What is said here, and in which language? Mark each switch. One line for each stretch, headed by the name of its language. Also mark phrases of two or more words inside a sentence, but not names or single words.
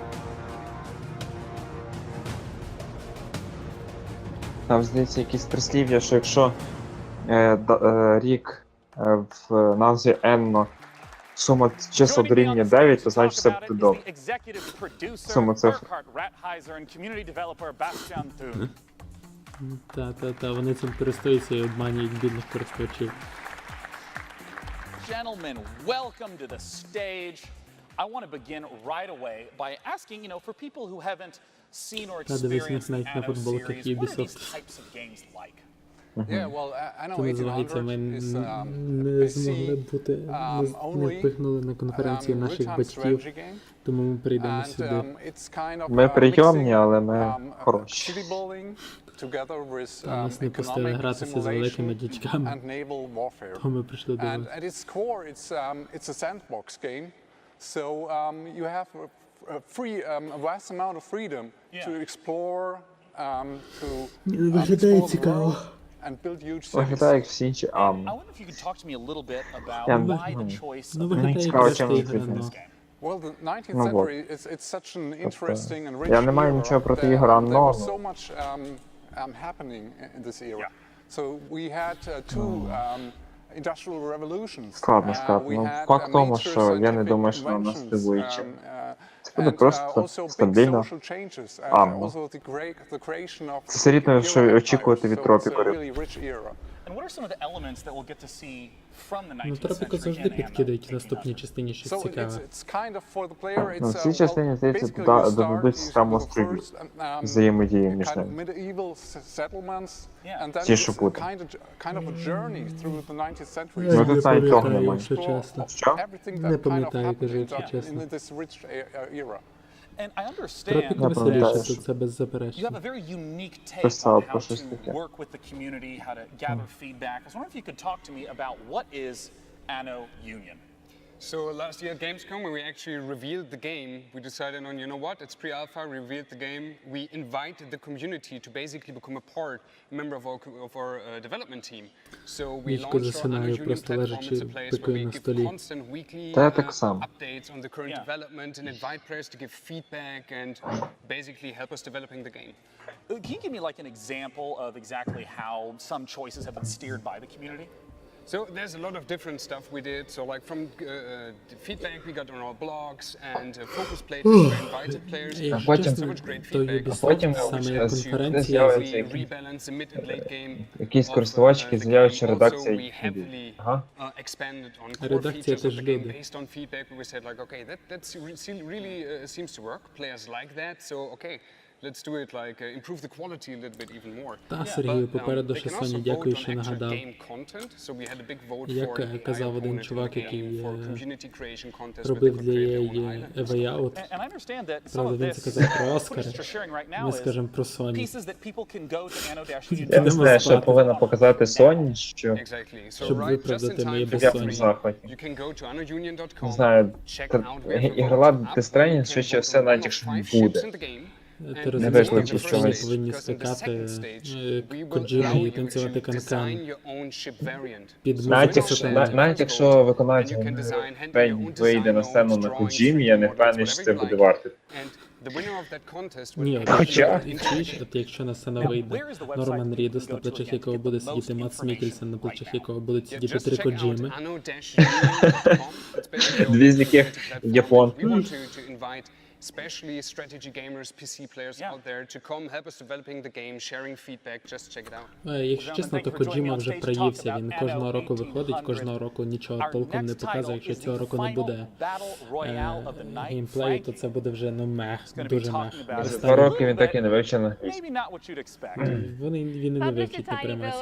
Ukrainian: Там, здається, якісь прислів'я, що якщо рік в назвіЕнно сума чисел дорівнює 9, то значить все буде добре. Сума цифр. Та, вони цим користуються і обманюють бідних користувачів.
English: Gentlemen, welcome to the stage. I want to begin right away by asking, for people who haven't seen or experienced the Anno series, what are these types of games like? Yeah, well, Anno
Ukrainian: Це називається, ми не змогли бути, не впихнули на конференції наших батьків, тому ми прийдемо сюди. Ми прийомні, але ми хороші. Нас не пустили гратися з великими дядьками, тому ми прийшли до вас.
English: At its core, it's a sandbox game, so you have a vast amount of freedom to explore, to
Ukrainian: Виглядає цікаво.
English: and build huge cities.
Ukrainian: Виглядає як всі інші
English: I Амни. wonder if you could talk to me a little bit about
Ukrainian: Я
English: why
Ukrainian: не
English: the
Ukrainian: знаю.
English: choice
Ukrainian: Ну,
English: of
Ukrainian: виглядає як Цікаво, решта чим ігри, відрізняється. ну.
English: Well, the 19th
Russian: Ну, вот.
English: century it's such an
Ukrainian: Тобто,
English: interesting and rich
Ukrainian: я не маю
English: era.
Ukrainian: нічого проти ігор
English: There was Unknown. so much happening in this era. So we had two industrial revolutions.
Ukrainian: Складно сказати.
English: We
Ukrainian: Ну,
English: had
Ukrainian: факт в тому,
English: major
Ukrainian: що я не
English: scientific
Ukrainian: думаю, що вона
English: inventions,
Ukrainian: здивуюча. Це буде
English: and
Ukrainian: просто
English: also big
Ukrainian: стабільно.
English: social changes, and Амно. also the creation of
Ukrainian: Це все рівно, що
English: Euro
Ukrainian: очікувати
English: empires.
Ukrainian: від
English: So it's a
Ukrainian: тропікорів.
English: really rich era. And what are some of the elements that we'll get to see from the
Ukrainian: Ну,
English: 19th
Ukrainian: тропіка
English: century
Ukrainian: завжди
English: in Anno
Ukrainian: підкидають в
English: taking
Ukrainian: наступній
English: us?
Ukrainian: частині щось
English: So
Ukrainian: цікаве.
English: it's kind of for the player.
Ukrainian: Ну, в
English: It's
Ukrainian: цій частині, здається,
English: basically you start
Ukrainian: додадуть
English: with
Ukrainian: саме
English: the
Ukrainian: острові
English: first
Ukrainian: взаємодії між
English: kind of
Ukrainian: ними.
English: medieval settlements, and then
Ukrainian: Ті,
English: it's
Ukrainian: що буде.
English: kind of a journey through the 19th century.
Ukrainian: Я Ну, тут навіть того пам'ятаю, немає. якщо чесно. Що?
English: Everything
Ukrainian: Не
English: that kind of
Ukrainian: пам'ятаю,
English: happened
Ukrainian: кажу,
English: in
Ukrainian: якщо чесно.
English: this rich era. And I understand
Ukrainian: Тропіка Я веселіше, пам'ятаю, тут це
English: you
Ukrainian: беззаперечно.
English: have a very unique take
Ukrainian: Писав
English: on
Ukrainian: про
English: how
Ukrainian: щось
English: to
Ukrainian: таке.
English: work with the community, how to gather feedback. I was wondering if you could talk to me about what is Anno Union. So last year at Gamescom, when we actually revealed the game, we decided on, you know what, it's pre-alpha, revealed the game. We invited the community to basically become a member of our development team. So we
Ukrainian: Нічко
English: launched our Anno
Ukrainian: засинаю,
English: Union
Ukrainian: просто
English: platform.
Ukrainian: лежачи
English: It's a place where
Ukrainian: пикою
English: we
Ukrainian: на
English: give
Ukrainian: столі.
English: constant weekly
Ukrainian: Та я так само.
English: updates on the current development and invite players to give feedback and basically help us developing the game. Can you give me like an example of exactly how some choices have been steered by the community? So there's a lot of different stuff we did. So like from the feedback we got on our blogs and focus places where invited players. So much great feedback.
Ukrainian: Потім
English: We rebalance the mid and late game.
Ukrainian: Якісь користувачі з'являють, що редакція
English: We heavily
Ukrainian: Ага.
English: expanded on core
Ukrainian: Редакція
English: features of
Ukrainian: теж
English: the game
Ukrainian: люди.
English: based on feedback. We said like, okay, that really seems to work. Players like that. So okay. Let's do it like improve the quality a little bit even more.
Ukrainian: Та, Сергію, попереду
English: They
Ukrainian: ще
English: can
Ukrainian: Соні,
English: also
Ukrainian: дякую,
English: vote on
Ukrainian: що
English: actual
Ukrainian: нагадав.
English: game content. So we had a big vote
Ukrainian: Як
English: for
Ukrainian: казав один
English: AI
Ukrainian: чувак,
English: component in the
Ukrainian: який
English: game, for community creation contest where they
Ukrainian: робив
English: could
Ukrainian: для
English: create their own
Ukrainian: EA
English: island.
Ukrainian: Way Out.
English: And I understand that some
Ukrainian: Правда,
English: of
Ukrainian: він
English: this
Ukrainian: це казав про
English: footage
Ukrainian: Оскари.
English: you're sharing right now
Ukrainian: Ми
English: is
Ukrainian: скажемо про Sony.
English: pieces that people can go to
Ukrainian: Я не знаю, що
English: Anno-Union.
Ukrainian: повинна показати Sony, що
English: Exactly. So
Ukrainian: Щоб
English: right just
Ukrainian: виправдати
English: in
Ukrainian: моє
English: time for
Ukrainian: я в безсоння. захваті.
English: you can go to announion.com.
Ukrainian: Не знаю,
English: check
Ukrainian: та-
English: out where to
Ukrainian: ігрова
English: vote.
Ukrainian: Death Stranding, швидше все, навіть якщо не буде. Ти Не розумієш, викличе там постійно чогось. повинні скакати Коджіма і танцювати канкан під Навіть музику сатани. навіть якщо виконавець вийде на сцену на Коджімі, я не впевнений, що це буде варто. Ні, Хоча. от якщо на сцену вийде Норман Рідус, на плечах якого буде сидіти Матс Мікельсен, на плечах якого будуть сидіти три Коджіми. Дві з яких Япон.
English: Especially strategy gamers, PC players out there to come help us developing the game, sharing feedback, just check it out.
Ukrainian: Якщо чесно, то Коджіма вже проївся, він кожного року виходить, кожного року нічого толком не показує. Якщо цього року не буде геймплею, то це буде вже дуже мех. За 2 роки він так і не вивчив англійську. Він і не вивчить, не приймається.